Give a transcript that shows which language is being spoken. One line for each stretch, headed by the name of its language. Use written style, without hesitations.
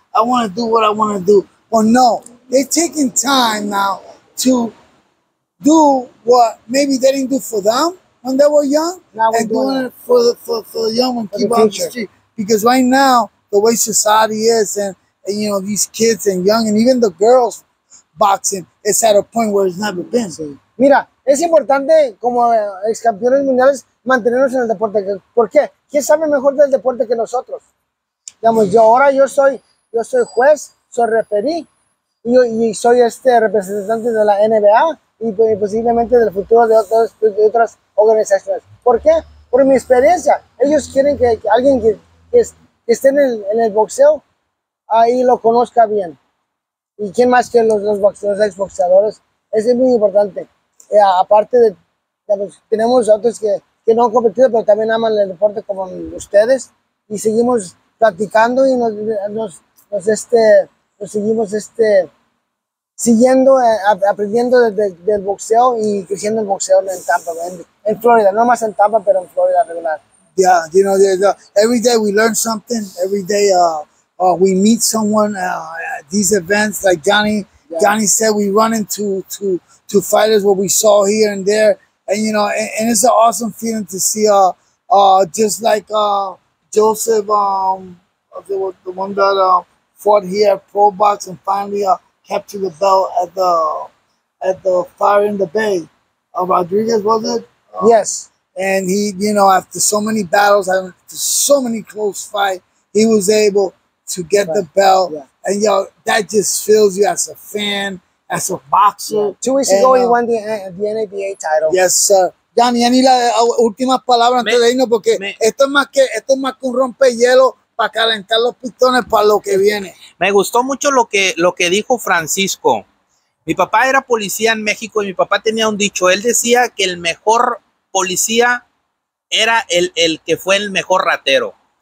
English: I want to do what I want to do. Well, no, they're taking time now to do what maybe they didn't do for them when they were young, and doing it for the young and keep on the street. Because right now, the way society is, and you know, these kids and young, and even the girls boxing, it's at a point where it's never been.
Spanish: Sí. Mira, es importante como ex campeones mundiales mantenernos en el deporte. ¿Por qué? ¿Quién sabe mejor del deporte que nosotros? Digamos, yo soy juez, soy referí y soy representante de la NBA y posiblemente del futuro de otras organizaciones. ¿Por qué? Por mi experiencia. Ellos quieren que alguien que esté en el boxeo ahí lo conozca bien. ¿Y quién más que los exboxeadores? Eso es muy importante. Aparte tenemos otros que no han competido, pero también aman el deporte como ustedes. Y seguimos platicando y nos seguimos siguiendo, aprendiendo del boxeo y creciendo el boxeo en Tampa, en Florida. No más en Tampa, pero en Florida regular.
English: Yeah, you know, every day we learn something. Every day we meet someone at these events, like Jhonny. Yeah. Jhonny said we run into fighters what we saw here and there, and you know, and it's an awesome feeling to see just like Joseph, the one that fought here at Probox and finally captured the belt at the Fire in the Bay. Rodriguez, was it? Yes. And he, you know, after so many battles, after so many close fights, he was able to get the belt. Yeah. And, yo, that just fills you as a fan, as a boxer. Yeah. 2 weeks ago, he won the NABA title. Yes, sir.
Spanish: Jhonny, las últimas palabras antes de irnos, porque esto es más que un rompehielo para calentar los pistones para lo que viene. Me gustó mucho lo que dijo Francisco. Mi papá era policía en México y mi papá tenía un dicho. Él decía que el mejor policía era el que fue el mejor ratero.